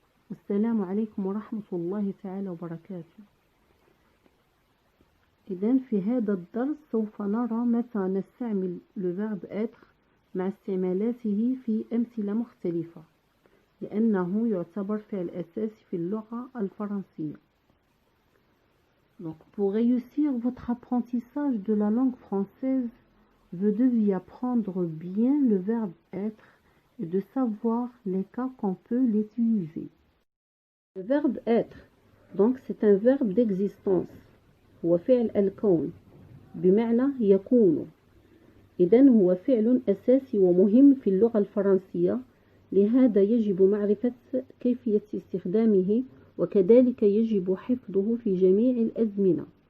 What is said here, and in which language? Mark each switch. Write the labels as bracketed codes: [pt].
[ar] السلام عليكم ورحمة الله تعالى وبركاته. إذن في هذا الدرس سوف نرى متى نستعمل le verbe être مع استعمالاته في أمثلة مختلفة، لأنه يعتبر فعل أساسي في اللغة الفرنسية. [fr] Donc, pour réussir votre apprentissage de la langue française, vous devez apprendre bien le verbe être et de savoir les cas qu'on peut l'utiliser. Le verbe être, donc c'est un verbe d'existence. [ar] هو فعل الكون بمعنى يكون. إذن هو فعل أساسي ومهم في اللغة الفرنسية، لهذا يجب معرفة كيفية استخدامه وكذلك يجب حفظه في جميع الأزمنة.